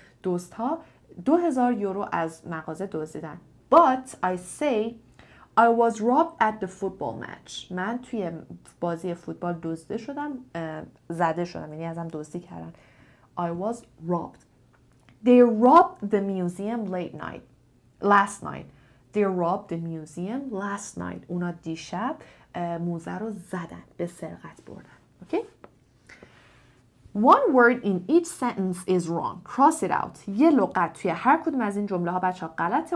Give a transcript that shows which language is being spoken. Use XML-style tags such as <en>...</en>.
<fa>دزدها 2,000 یورو از مغازه دزدیدن.</fa> <en>But I say I was robbed at the football match.</en> <fa>من توی بازی فوتبال دزدیده شدم. زده شدم یعنی ازم دزدی کردن.</fa> <en>I was robbed. They robbed the museum last night. They robbed the museum last night.</en> <fa>اونا دیشب موزه رو زدن. به سرقت بردن. Okay?</fa> <en>One word in each sentence is wrong. Cross it out.</en> <fa>یه لغت توی هر کدوم از این جمله ها بچه ها غلطه.</fa>